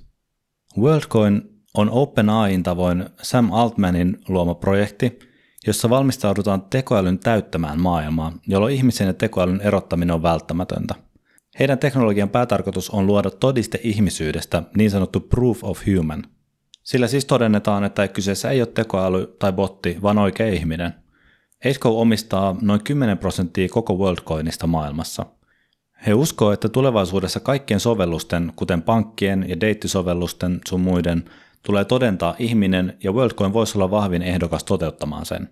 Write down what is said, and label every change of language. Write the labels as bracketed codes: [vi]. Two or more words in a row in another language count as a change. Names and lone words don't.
[fi] WorldCoin on OpenAIin tavoin Sam Altmanin luoma projekti, jossa valmistaudutaan tekoälyn täyttämään maailmaa, jolloin ihmisen ja tekoälyn erottaminen on välttämätöntä. Heidän teknologian päätarkoitus on luoda todiste ihmisyydestä, niin sanottu [en] proof of human. [fi] Sillä siis todennetaan, että kyseessä ei ole tekoäly tai botti, vaan oikea ihminen. 8Co omistaa noin 10% koko WorldCoinista maailmassa. He uskoo, että tulevaisuudessa kaikkien sovellusten, kuten pankkien ja deittisovellusten sun muiden, tulee todentaa ihminen ja WorldCoin voisi olla vahvin ehdokas toteuttamaan sen.